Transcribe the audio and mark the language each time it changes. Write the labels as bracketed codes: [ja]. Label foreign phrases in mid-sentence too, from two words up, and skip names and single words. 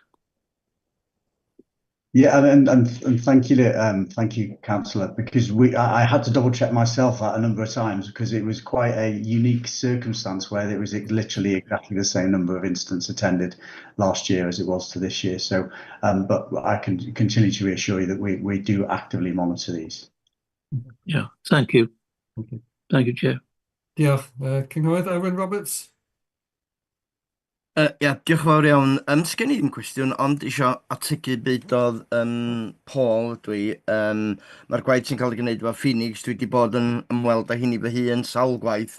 [en] Yeah, and thank you, Councillor, because I had to double check myself that a number of times because it was quite a unique circumstance where it was literally exactly the same number of incidents attended last year as it was to this year. So, but I can continue to reassure you that we do actively monitor these. Yeah, thank you. Okay. Thank you, Chair. [cy] Diolch. Cynghorydd Owen Roberts. Ia, diolch yn fawr iawn. Sgen i ddim cwestiwn, ond isio ategu beth oedd Paul dwi. Mae'r gwaith sy'n cael ei gwneud efo Phoenix, dwi wedi bod yn ymweld â hynny fy hun sawl gwaith.